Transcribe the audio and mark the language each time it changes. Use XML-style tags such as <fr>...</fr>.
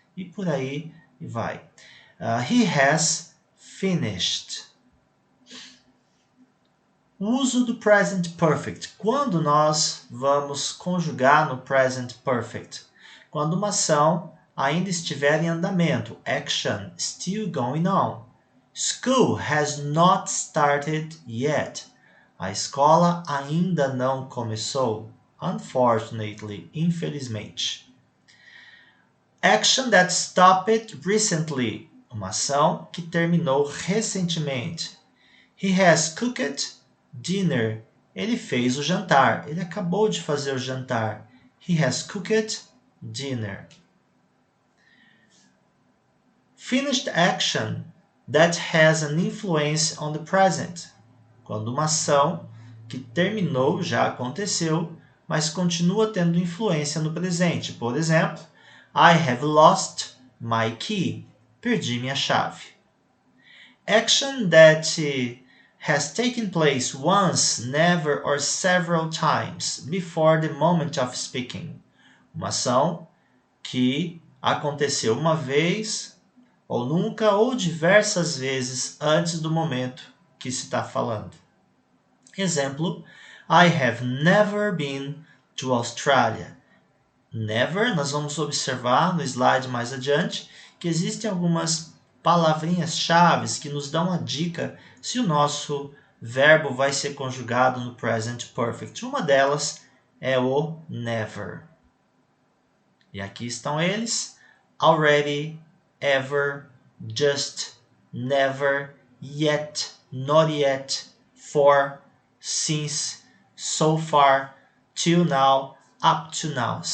<pt>E por aí vai.</pt> <en>He has finished.</en> <pt>O uso do present perfect. Quando nós vamos conjugar no present perfect? Quando uma ação ainda estiver em andamento.</pt> <en>Action still going on. School has not started yet.</en> <pt>A escola ainda não começou. Unfortunately, infelizmente.</pt> <en>Action that stopped recently.</en> <pt>Uma ação que terminou recentemente.</pt> <en>He has cooked dinner.</en> <pt>Ele fez o jantar. Ele acabou de fazer o jantar.</pt> <en>He has cooked dinner. Finished action that has an influence on the present.</en> <pt>Quando uma ação que terminou, já aconteceu, mas continua tendo influência no presente. Por exemplo,</pt> <en>I have lost my key.</en> <pt>Perdi minha chave.</pt> <en>Action that has taken place once, never or several times before the moment of speaking.</en> <pt>Uma ação que aconteceu uma vez, ou nunca, ou diversas vezes antes do momento que se está falando.</pt> <en>Exemplo, I have never been to Australia.</en> <pt>Never, nós vamos observar no slide mais adiante que existem algumas palavrinhas-chave que nos dão a dica se o nosso verbo vai ser conjugado no present perfect. Uma delas é o never. E aqui estão eles: already, ever, just, never, yet, not yet, for, since, so far, till now, up to now.</pt>